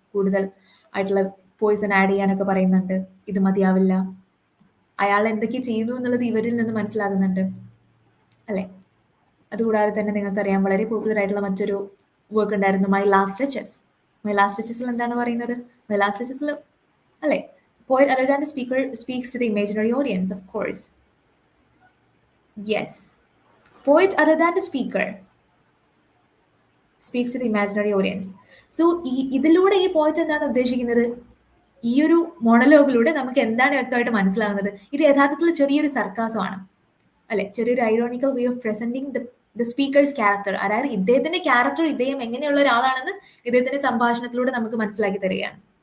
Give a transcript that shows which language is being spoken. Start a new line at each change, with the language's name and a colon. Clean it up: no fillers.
Malayalam: കൂടുതൽ ആയിട്ടുള്ള Poisson add ചെയ്യാനൊക്കെ പറയുന്നുണ്ട്. ഇത് മതിയാവില്ല, അയാൾ എന്തൊക്കെ ചെയ്യുന്നു എന്നുള്ളത് ഇവരിൽ നിന്ന് മനസ്സിലാകുന്നുണ്ട് അല്ലെ. അതുകൂടാതെ തന്നെ നിങ്ങൾക്കറിയാം വളരെ പോപ്പുലർ ആയിട്ടുള്ള മറ്റൊരു വർക്ക് ഉണ്ടായിരുന്നു, my last stitches. My last സ്റ്റിച്ചസിൽ എന്താണ് പറയുന്നത്? മൈ ലാസ്റ്റ് സ്റ്റിച്ചസിൽ അല്ലെ,
English: poet other than the speaker speaks to the imaginary audience, of course. Yes, poet other than the speaker speaks to the imaginary audience.
Malayalam: So ഇതിലൂടെ ഈ point എന്താണ് ഉദ്ദേശിക്കുന്നത്? ഈ ഒരു മോണലോഗിലൂടെ നമുക്ക് എന്താണ് വ്യക്തമായിട്ട് മനസ്സിലാകുന്നത്? ഇത് യഥാർത്ഥത്തിൽ ചെറിയൊരു സർക്കാസമാണ് അല്ലെ, ചെറിയൊരു
English: Ironical way of presenting the speaker's character.
Malayalam: അതായത് ഇദ്ദേഹത്തിന്റെ ക്യാരക്ടർ ഇദ്ദേഹം എങ്ങനെയുള്ള ഒരാളാണെന്ന് ഇദ്ദേഹത്തിന്റെ സംഭാഷണത്തിലൂടെ നമുക്ക് മനസ്സിലാക്കി തരികയാണ്.